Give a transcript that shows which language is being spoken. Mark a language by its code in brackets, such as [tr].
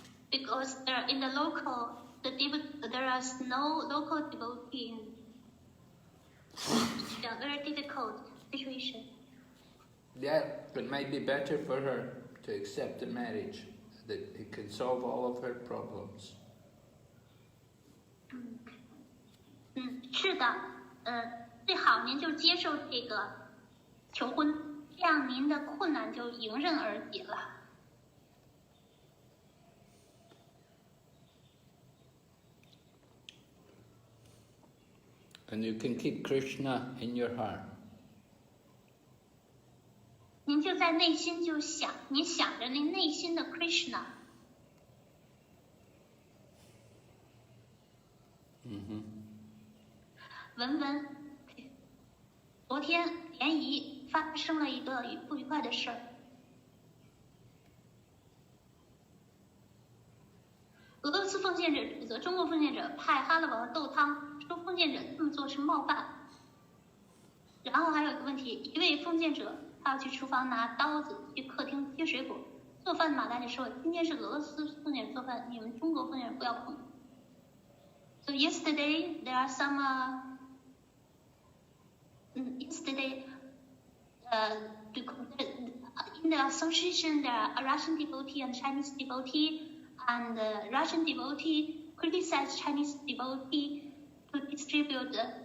[en] Because there is no local devotee. It's a very difficult situation. Yeah, but it might be better for her to accept the marriage, that it can solve all of her problems. [zh] 是的，最好您就接受这个求婚，这样您的困难就迎刃而解了。 [en] And you can keep Krishna in your heart. [zh] 您就在内心就想，你想着您内心的 Krishna。文文，昨天联谊发生了一个不愉快的事儿。俄罗斯奉献者指责中国奉献者派哈勒王豆汤，说奉献者这么做是冒犯。然后还有一个问题，一位奉献者他要去厨房拿刀子，去客厅切水果。做饭的马大姐说：“今天是俄罗斯奉献者做饭，你们中国奉献者不要碰。” [en] So yesterday there are some. Yesterday, in the association, there are a Russian devotee and Chinese devotee, and the Russian devotee criticized Chinese devotee to distribute